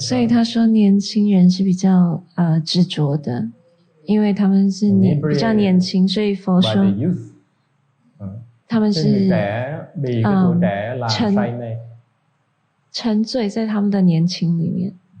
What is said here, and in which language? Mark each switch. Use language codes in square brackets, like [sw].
[zh] 所以他说年轻人是比较执着的。因为他们是比较年轻，所以佛说 [en] by the youth. [zh] 他们是 [vi] bị cái tuổi trẻ làm say mê. [zh] 沉醉在他们的年轻里面。